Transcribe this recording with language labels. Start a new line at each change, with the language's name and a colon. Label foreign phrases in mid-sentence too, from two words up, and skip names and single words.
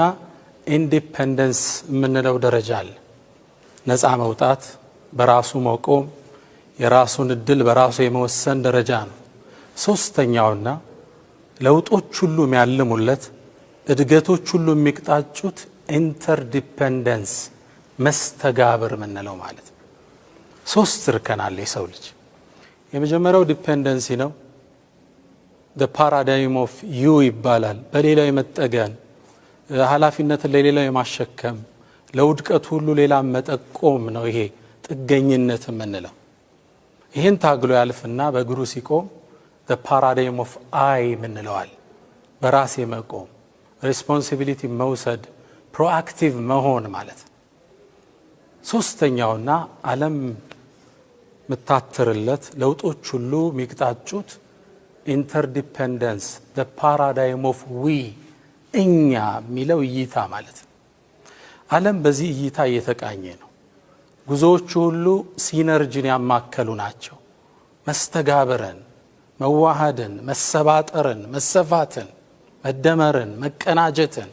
Amharic: ኢንዲፔንደንስ የምንለው ደረጃ አለ። ነፃ መውጣት፣ በራሱ መቆም፣ የራሱን እድል በራሱ የመወሰን ደረጃ ነው። ሶስተኛውና ለውጦች ሁሉ የሚያልሙለት እድገቶች ሁሉ የሚቅጣጩት ኢንተርዲፔንደንስ መስተጋብር የምንለው ማለት ነው። 3 እርከን አለ የሰው ልጅ። የመጀመሪያው ዲፔንደንሲ ነው።
English: the paradigm of you
Amharic: ይባላል። በሌላው የመጠገን ኃላፊነትን ለሌላው የማሸከም ለውድቀት ሁሉ ሌላ መጠቆም ነው። ይሄ ጥገኝነት የምንለው ይህን ታግሎ ያልፍና በእግሩ ሲቆም
English: the paradigm of I
Amharic: ምንለዋል። በራሴ መቆም፣ ሬስፖንሲቢሊቲ መውሰድ፣ ፕሮአክቲቭ መሆን ማለት ነው። ሶስተኛውና ዓለም ምታትርለት ለውጦች ሁሉ የሚቅጣጩት ኢንተርዲፔንደንስ
English: the paradigm of we
Amharic: እኛ የሚለው እይታ ማለት ነው። ዓለም በዚህ እይታ እየተቃኘ ነው። ጉዞዎቹ ሁሉ ሲነርጂን ያማከሉ ናቸው። መስተጋብርን፣ መዋሃድን፣ መሰባጠርን፣ መሰፋትን፣ መደመርን፣ መቀናጀትን።